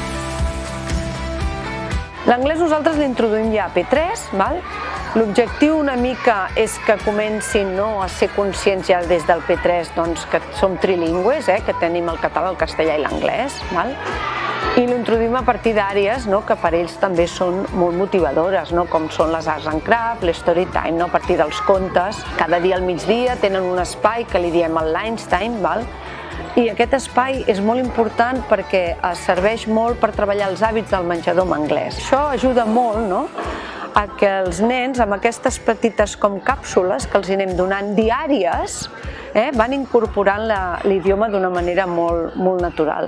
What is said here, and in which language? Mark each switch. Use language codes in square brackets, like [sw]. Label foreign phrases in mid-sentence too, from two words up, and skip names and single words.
[ca] L'anglès nosaltres l'introduïm ja a P3, l'objectiu una mica és que comencin a ser conscients ja des del P3 que som trilingües, que tenim el català, el castellà i l'anglès, i l'introduïm a partir d'àrees que per ells també són molt motivadores, com són les [en] arts and crafts, [ca] l' [en] story time, [ca] a partir dels contes. Cada dia al migdia tenen un espai que li diem el [en] lunch time, [ca] i aquest espai és molt important perquè serveix molt per treballar els hàbits del menjador en anglès. Això ajuda molt a que els nens, amb aquestes petites com càpsules que els anem donant diàries, van incorporant l'idioma d'una manera molt natural.